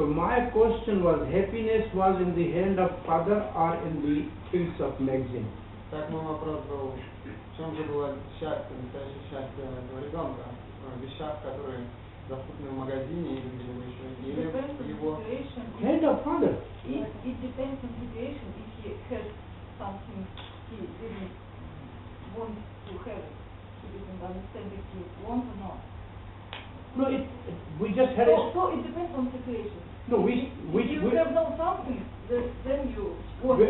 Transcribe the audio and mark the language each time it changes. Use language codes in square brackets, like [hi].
[en] So my question was, happiness was in the hand of Father or in the things of magazine? [ru] Так мой вопрос был, в чем же было счастье, настоящее счастье этого ребенка? В вещах, которые доступны в магазине или где-либо еще, или [en] Depends on the [ru] его... [en] situation. Hand of Father. It depends on situation. If he has something he didn't want to have, he didn't understand if he wants or not. No, we just had a... So it depends on situation. No, If you have no something, then you want.